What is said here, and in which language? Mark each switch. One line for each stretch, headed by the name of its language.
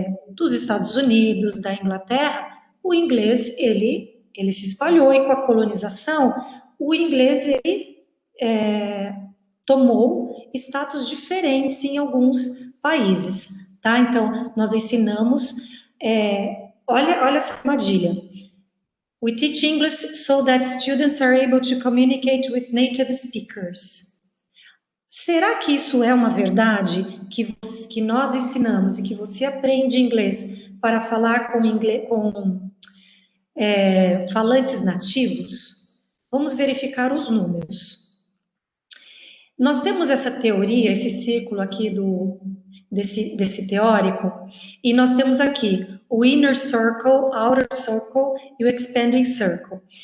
Portuguese: dos Estados Unidos, da Inglaterra, o inglês ele se espalhou e com a colonização o inglês ele tomou status diferentes em alguns países, tá? Então nós ensinamos, olha essa armadilha.
English: We teach English so that students are able to communicate with native speakers.
Portuguese: Será que isso é uma verdade que nós ensinamos e que você aprende inglês para falar com falantes nativos? Vamos verificar os números. Nós temos essa teoria, esse círculo aqui desse teórico, e nós temos aqui o inner circle, outer circle e o expanding circle.